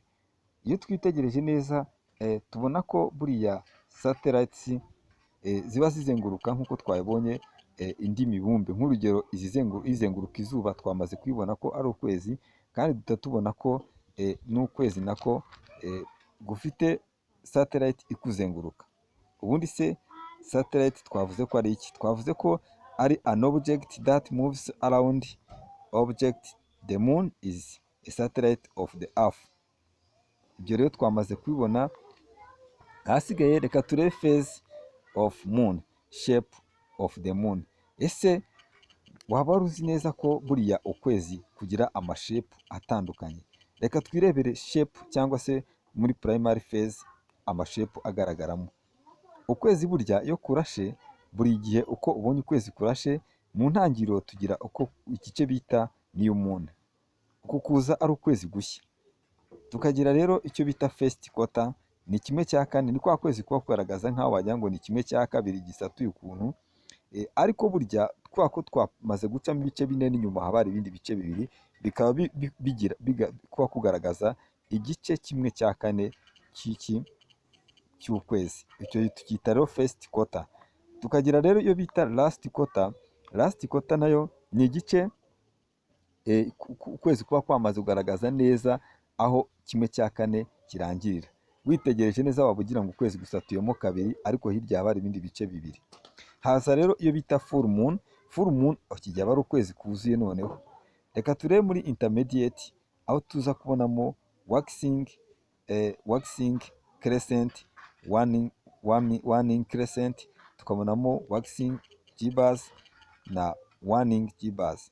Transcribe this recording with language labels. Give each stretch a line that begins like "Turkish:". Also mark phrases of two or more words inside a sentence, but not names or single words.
Kinyarwanda: Iyo twitegereje neza tubona ko buriya satellites ziba zizenguruka nk'uko twabibonye indi mibumbe. Nk'urugero izenguruka izuba twamaze kwibona ko ari ukwezi, kandi duhita tubona ko n'ukwezi nako gufite satellite ikuzenguruka. Ubundi se satellite twavuze ko ari iki? Twavuze ko ari
English: an object that moves around object. The moon is a satellite of the earth.
Kinyarwanda: Ibyo rero twamaze kubibona. Ahasigaye reka turebe
English: phase of moon, shape of the moon.
Kinyarwanda: Ese waba wari uzi neza ko buriya ukwezi kugira amashepu atandukanye? Reka twirebere shape cyangwa se muri
English: primary phase
Kinyarwanda: amashepu agaragaramo. Ukwezi burya iyo kurashe, buri gihe uko ubonye ukwezi kurashe, mu ntangiriro tugira uko igice bita
English: new moon.
Kinyarwanda: Uku kuza ari ukwezi gushya. Tukagira rero icyo bita
English: first quarter,
Kinyarwanda: ni kimwe cya kane, ni kwa kwezi kuba kugaragaza nk'aho wagira ngo ni kimwe cya kabiri gisatuye ukuntu. Ariko burya kwa ko twamaze gucamo ibice bine n'inyuma haba hari ibindi bice bibiri, bikaba kuba kugaragaza igice kimwe cya kane cy'ukwezi. Icyo tukita rero
English: first quarter.
Kinyarwanda: Tukagira rero iyo bita
English: last quarter. Last quarter
Kinyarwanda: nayo ni igice ukwezi kuba kwamaze kugaragaza neza aho kimwe cya kane kirangirira. Witegereje neza waba ugira ngo ukwezi gusatuyemo kabiri, ariko hirya haba hari ibindi bice bibiri. Haza rero iyo bita
English: full moon. Full moon
Kinyarwanda: kijya aba ari ukwezi kuzuye. Noneho reka turebe muri intermediate, aho tuza kubonamo
English: waxing crescent, waning crescent,
Kinyarwanda: tukabonamo
English: waxing gibbous
Kinyarwanda: na
English: waning gibbous.